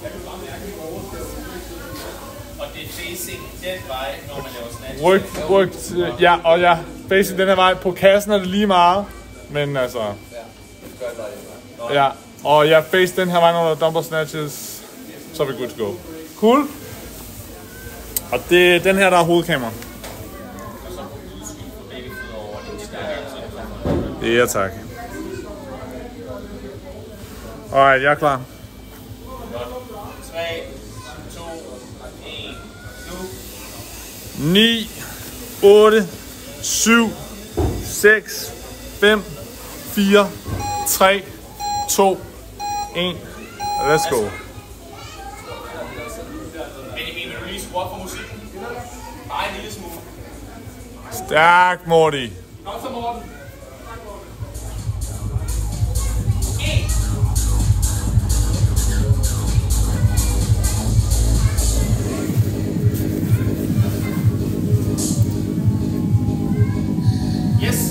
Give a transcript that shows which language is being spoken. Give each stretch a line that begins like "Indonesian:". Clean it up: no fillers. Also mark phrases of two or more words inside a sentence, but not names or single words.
Danish: Og det er facing den vej, når man laver snatch. Ja, facing den her vej. På kassen er det lige meget, men altså... Ja, og ja, face den her vej, når der er
English: dumbbell snatches,
Danish: så er vi
English: good to go.
Danish: Cool. Og det er den her, der er hovedkamera. Ja, tak. Alright, jeg er klar. 3, 2, 1, nu. 9, 8, 7, 6, 5, 4, 3, 2, 1.
English: Let's go.
Danish: Vil du lige skrue op for musikken? Bare en lille smule. Stærk, Morty. Kom så, Morten. Yes.